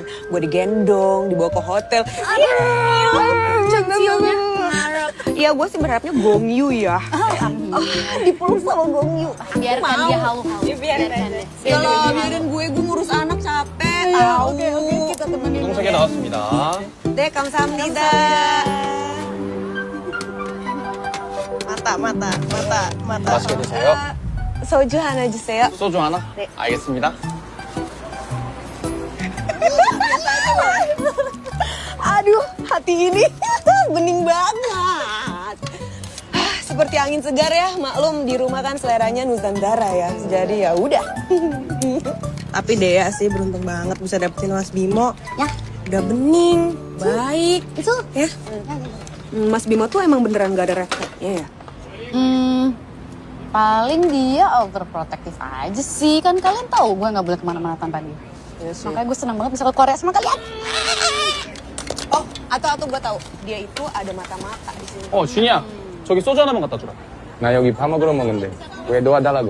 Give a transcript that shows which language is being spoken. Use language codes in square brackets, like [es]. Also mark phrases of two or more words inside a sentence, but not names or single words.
[id] Gue digendong, dibawa ke hotel. Cium-ciumnya. Ya gue sih berharapnya Gong Yu ya. Dipeluk sama Gong Yu. Biarkan dia halu-halu. Ya, biarin gue ngurus anak capek, tahu. Oke, kita temenin. [ko] 동석이 나왔습니다. 네, 감사합니다. [id] mata. [ko] 맛있게 드세요. 소주 하나 주세요. 소주 하나? 네. 알겠습니다. [id] Aduh, hati ini bening banget. Seperti angin segar ya, maklum di rumah kan seleranya Nusantara ya. Jadi ya udah. Tapi Dea sih beruntung banget bisa dapetin Mas Bimo. Ya. Udah bening, baik. Itu Ya. Mas Bimo tuh emang beneran gak ada refleksnya ya? paling dia overprotective aja sih. Kan kalian tahu gue nggak boleh kemana-mana tanpa dia. Makanya gue senang banget bisa ke Korea sama kalian. Oh, atau gue tahu. Dia itu ada mata-mata di sini. [ko] 준이야. 저기 소주 하나만 갖다 주라. 나 여기 밥 먹으러 먹는데 왜 도와달라고?